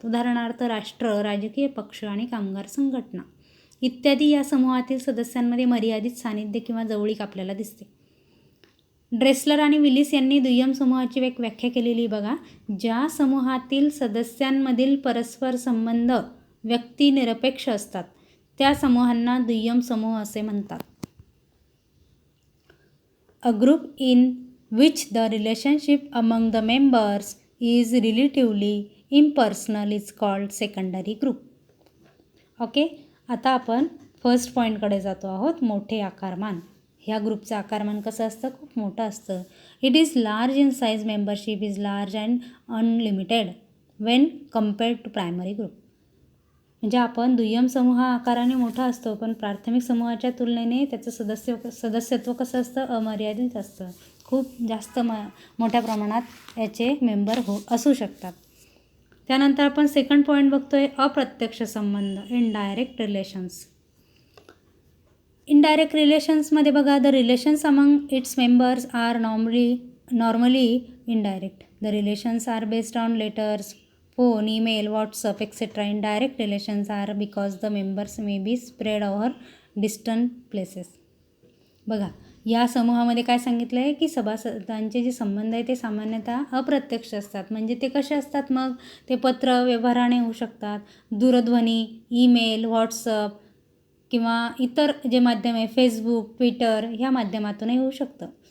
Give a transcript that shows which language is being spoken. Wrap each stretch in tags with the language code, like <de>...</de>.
<mr>उदाहरणार्थ राष्ट्र, राजकीय पक्ष आणि कामगार संघटना इत्यादी या समूहातील सदस्यांमध्ये मर्यादित सानिध्य किंवा जवळीक आपल्याला दिसते. ड्रेसलर आणि विलिस यांनी दुय्यम समूहाची एक व्याख्या केलेली बघा. ज्या समूहातील सदस्यांमधील परस्पर संबंध व्यक्तिनिरपेक्ष असतात त्या समूहांना दुय्यम समूह असे म्हणतात.</mr> <en>A group in which the relationship among the members is relatively impersonal is called secondary group.</en> <mr>Okay, आता आपण फर्स्ट पॉईंटकडे जातो आहोत. मोठे आकारमान. ह्या ग्रुपचं आकारमान कसं असतं? खूप मोठं असतं.</mr> <en>It is large in size. Membership is large and unlimited when compared to primary group.</en> <mr>म्हणजे आपण दुय्यम समूह आकाराने मोठा असतो, पण प्राथमिक समूहाच्या तुलनेने त्याचं सदस्यत्व कसं असतं? अमर्यादित असतं. खूप जास्त मोठ्या प्रमाणात याचे मेंबर असू शकतात. त्यानंतर आपण सेकंड पॉईंट बघतोय, अप्रत्यक्ष संबंध,</mr> <en>Indirect relations. Indirect रिलेशन्समध्ये बघा, the relations among its members are normally indirect. The relations are based on letters, phone, email, WhatsApp, etc. Indirect relations are because the members may be spread over distant places.</en> <mr>बघा, या समूहामध्ये काय सांगितलं आहे की सभासदांचे जे संबंध आहे ते सामान्यतः अप्रत्यक्ष असतात. म्हणजे ते कसे असतात? मग ते पत्र व्यवहाराने होऊ शकतात, दूरध्वनी, ईमेल, व्हॉट्सअप किंवा इतर जे माध्यम आहे फेसबुक, ट्विटर ह्या माध्यमातूनही होऊ शकतं.</mr>